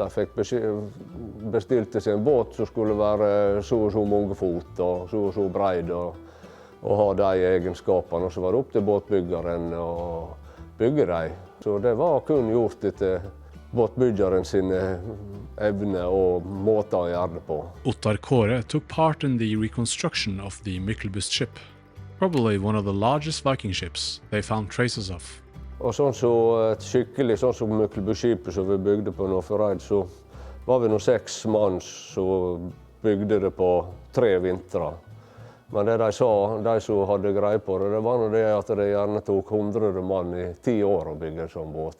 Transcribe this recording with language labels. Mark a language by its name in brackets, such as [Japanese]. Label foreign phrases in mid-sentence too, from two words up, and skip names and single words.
[Norwegian] De fikk bestilte seg en båt som skulle være så og så mange fot og så breid og ha de egenskapene, og så var det opp til båtbyggeren å bygge dem. Så det var kun gjort etter båtbyggeren sine evne og måter å gjøre det på. [English] Ottar Kåre took part in the reconstruction of the Myklebust ship, probably one of the largest Viking ships they found traces of. [Norwegian] Og sånn som Myklebust-skipet som vi bygde på Norwegian, så var vi nå 6 mann som bygde det på 3 vintre. Men det de sa, de som hadde greie på det, det var det at det gjerne tok 100 mann i 10 år å bygge en sånn båt.